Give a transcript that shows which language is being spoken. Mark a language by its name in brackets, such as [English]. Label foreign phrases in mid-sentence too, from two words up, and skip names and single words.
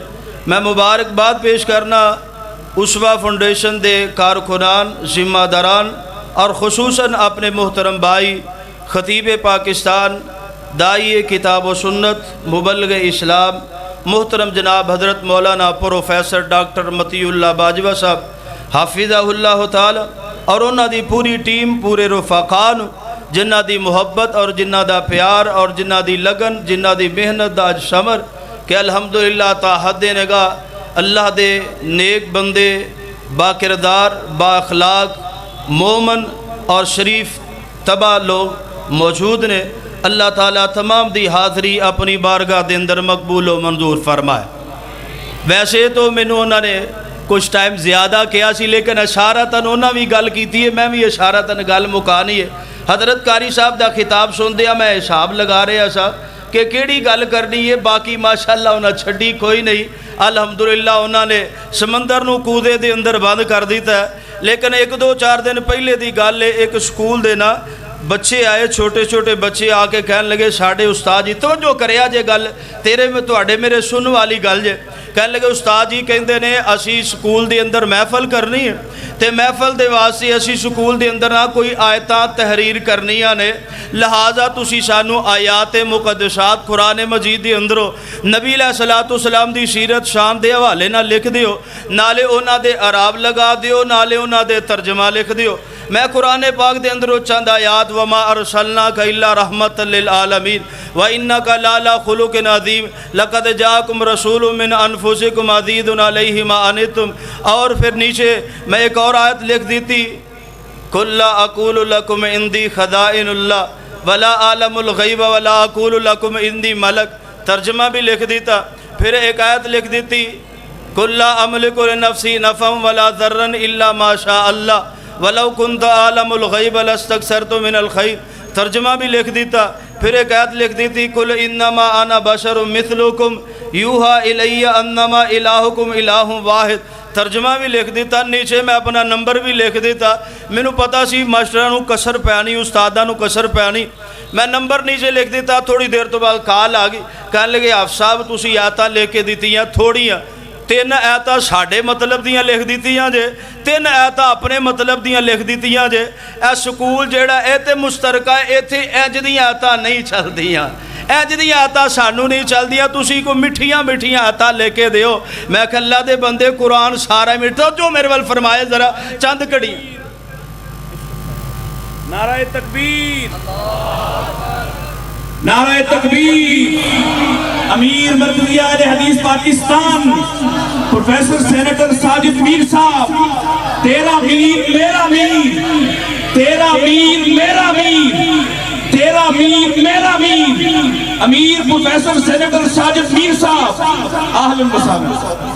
[Punjabi] میں مبارکباد پیش کرنا اسوہ فاؤنڈیشن دے کارکنان، ذمہ داران اور خصوصاً اپنے محترم بھائی خطیب پاکستان، داعی کتاب و سنت، مبلغ اسلام، محترم جناب حضرت مولانا پروفیسر ڈاکٹر مطیع اللہ باجوہ صاحب [Arabic] حافظہ اللہ تعالی، [Punjabi] اور انہاں دی پوری ٹیم، پورے رفقان جنہ دی محبت اور جنہ دا پیار اور جنہ دی لگن، جنہ دی محنت دا اج ثمر کہ الحمدللہ تا حد نگاہ اللہ دے نیک بندے، با کردار، با اخلاق، مومن اور شریف تباہ لوگ موجود نے۔ اللہ تعالیٰ تمام دی حاضری اپنی بارگاہ دے اندر مقبول و منظور فرمائے۔ ویسے تو مینوں انہوں نے کچھ ٹائم زیادہ کیا سی، لیکن اشارتاً انہوں بھی گل کیتی ہے، میں بھی اشارتاً گل مکانی ہے۔ حضرت قاری صاحب دا خطاب سن دیا، میں حساب لگا رہا سا کہ کیڑی گل کرنی ہے، باقی ماشاءاللہ انہاں چھڈی کوئی نہیں۔ الحمدللہ انہاں نے سمندر نو کودے دے اندر بند کر دیتا ہے۔ لیکن 1-2-4 دن پہلے دی گل ہے، ایک سکول دے نا بچے آئے، چھوٹے چھوٹے بچے آ کے کہنے لگے ساڈے استاد جی، توجہ کریا جے گل تیرے میں تواڈے میرے سن والی گل جے، کہنے لگے استاد جی کہندے نے اسی سکول دے اندر محفل کرنی ہے تے محفل دے واسطے اسی سکول دے اندر نہ کوئی آیتاں تحریر کرنیاں نے، لہٰذا تسی سانو آیات مقدسات قرآن مجید دے اندروں نبی علیہ الصلوۃ والسلام دی سیرت شان دے حوالے نہ لکھ دیو، نالے انہاں دے اعراب لگا دیو، نالے انہاں دے ترجمہ لکھ دیو۔ میں قرآن پاک دے اندروں چند آیات [Arabic] وما ارسلناک الا رحمت للعالمین وانک لعلی خلق عظیم لقد جاءکم رسول من انفسکم عزیز علیہ ما عنتم، [Punjabi] اور پھر نیچے میں ایک اور آیت لکھ دیتی [Arabic] قل لا اقول لکم عندی خزائن اللہ ولا عالم الغیب ولا اقول لکم عندی ملک، [Punjabi] ترجمہ بھی لکھ دیتا۔ پھر ایک آیت لکھ دیتی [Arabic] قل لا املک لنفسی نفعا ولا ضرا الا ما شاء اللہ وَلَوْ كُنْتَ عَالَمُ الْغَيْبَ لَاسْتَكْثَرْتُ مِنَ الْخَيْرِ، [Punjabi] ترجمہ بھی لکھ دیتا۔ پھر ایک آیت لکھ دیتی [Arabic] قُلْ إِنَّمَا أَنَا بَشَرٌ مِثْلُكُمْ يُوحَىٰ إِلَيَّ أَنَّمَا إِلَٰهُكُمْ إِلَٰهٌ واحد، [Punjabi] ترجمہ بھی لکھ دیتا۔ نیچے میں اپنا نمبر بھی لکھ دیتا۔ مینوں پتا سی ماسٹراں نوں کسر پیانی، استاداں نوں کسر پیانی، میں نمبر نیچے لکھ دیتا۔ تھوڑی دیر تو بعد کال آ گئی، کہنے لگے حافظ صاحب تسی آیتاں لے کے دتیاں تھوڑیاں، 3 آیتاں ساڈے مطلب دیاں لکھ دیتیاں جے، 3 آیتاں اپنے مطلب دیاں لکھ دیتیاں جے۔ اے سکول جیڑا اے تے مشترکہ ایتھے انج دیاں آیتاں نہیں چلدیاں، انج دیاں آیتاں سانو نہیں چلدیاں، تسی کو مٹھیاں مٹھیاں آیتاں لے کے دیو۔ میں کہ اللہ دے بندے قرآن سارا مٹھا، جو میرے ول فرمائے ذرا چند کڑی نعرہ تکبیر، نعرہ تکبیر۔ امیر مرکزی اہل حدیث پاکستان پروفیسر سینیٹر ساجد میر صاحب، تیرا میر میرا میر، تیرا میر میرا میر، تیرا میر میرا میر، امیر پروفیسر سینیٹر ساجد میر صاحب، [Arabic] اہلا و سہلا۔